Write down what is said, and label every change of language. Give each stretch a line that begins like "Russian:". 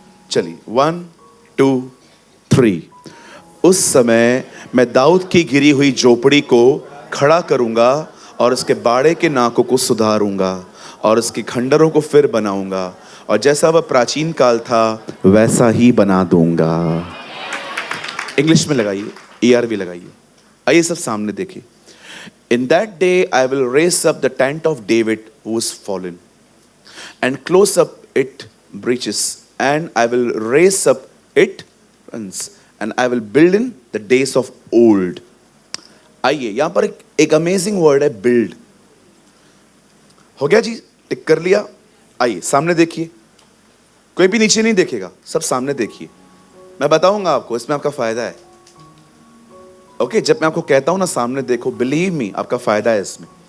Hindi: चलिए, 1 2 3। उस समय मैं दाऊद की गिरी हुई झोपड़ी को खड़ा करूंगा, और उसके बाड़े के नाकों को सुधारूंगा, और उसके खंडरों को फिर बनाऊंगा, और जैसा वह प्राचीन काल था वैसा ही बना दूंगा। इंग्लिश में लगाइए, ERV लगाइए। आइए सब सामने देखिए।
English: In that day I will raise up the tent of David who is fallen, and close up its breaches, and I will raise up its ruins, and I will build in the days of old.
Hindi: आइए, यहां पर एक
English: amazing word
Hindi: है, build. हो गया जी? टिक कर लिया? आइए सामने देखिए, कोई भी नीचे नहीं देखेगा, सब सामने देखिए। मैं बताऊंगा आपको, इसमें आपका फायदा है। ओके, जब मैं आपको कहता हूं ना सामने देखो,
English: believe me,
Hindi: आपका फायदा है इसमें।